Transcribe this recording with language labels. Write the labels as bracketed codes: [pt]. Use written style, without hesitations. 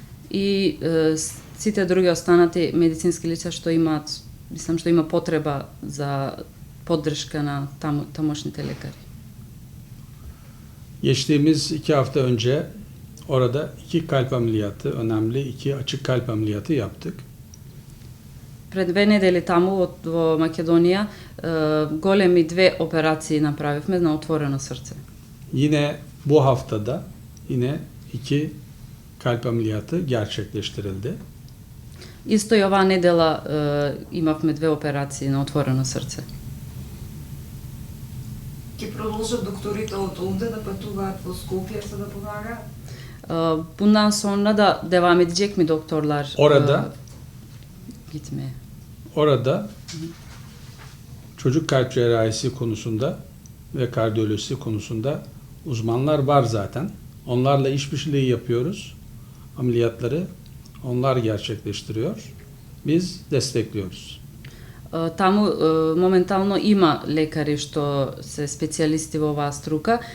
[mk] и сите други останати медицински лица што имаат, мислам што има потреба за поддршка на тамошните лекари. [tr] Geçtiğimiz 2 hafta önce orada 2 kalp ameliyatı, önemli 2 açık kalp ameliyatı yaptık. [mk] Пред 2 недели таму во Македонија големи 2 операции направивме на отворено срце. [tr] Yine bu haftada yine 2 kalp ameliyatı gerçekleştirildi. [mk] Исто и оваа недела имавме 2 операции на отворено срце. Ќе продолжат докторите од овде да патуваат во Скопје за да помагаат? [tr] Bundan sonra da devam edecek mi doktorlar? Orada Gitmeye. Orada çocuk kalp cerrahisi konusunda ve kardiyolojisi konusunda uzmanlar var zaten. Onlarla işbirliği yapıyoruz. Ameliyatları onlar gerçekleştiriyor. Biz destekliyoruz. [mk] Таму моментално има лекари што се специјалисти во оваа струка.